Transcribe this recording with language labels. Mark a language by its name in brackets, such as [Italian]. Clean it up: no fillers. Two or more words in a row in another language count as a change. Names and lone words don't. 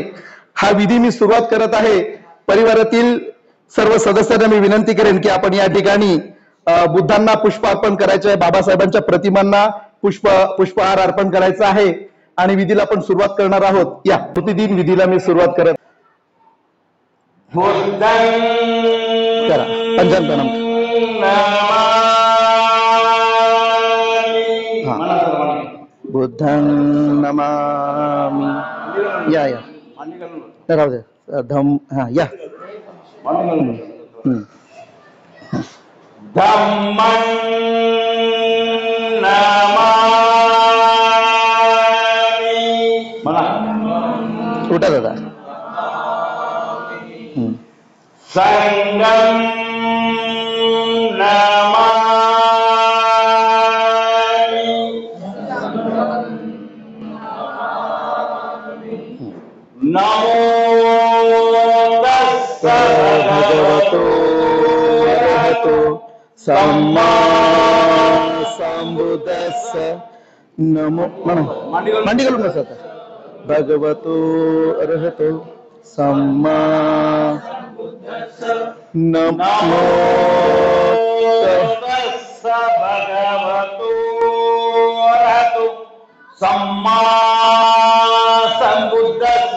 [Marathi] हा विधी मी सुरुवात करत आहे। परिवारातील सर्व सदस्यांना मी विनंती करेन की आपण या ठिकाणी बुद्धांना पुष्प अर्पण करायचे आहे, बाबासाहेबांच्या प्रतिमांना पुष्पहार अर्पण करायचा आहे आणि विधीला आपण सुरुवात करणार आहोत। या प्रतिदिन विधीला मी सुरुवात करत करा पंचांग प्रणाम। [Pali] बुद्धं नमामि। [Marathi] या राहू दे धम हा या [Pali] धम्मं नमामि। [Marathi] उठा दादा। [Pali] संघं नमामि। नमो तस्सै भगवतो अरहतो सम्मा संबुद्धस्स। [Marathi] नमो मांडी घालून बसा आता। [Pali] भगवतो अरहतो सम्मा नमो तस्स भगवतो अरहतो सम्मा संबुद्धस्स।